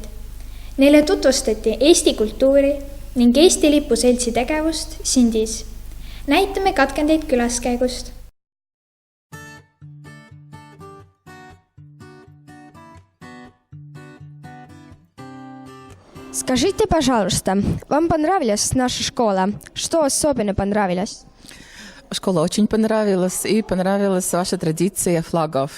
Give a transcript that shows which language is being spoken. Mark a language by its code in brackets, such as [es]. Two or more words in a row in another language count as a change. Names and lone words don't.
[et] Neile tutvustati Eesti kultuuri ning Eesti Lipu Seltsi tegevust Sindis. Näitame katkendeid külaskäigust. [ru] Скажите, пожалуйста, вам понравилась наша школа? Что особенно понравилось? Школа очень понравилась, и понравилась ваша традиция флагов.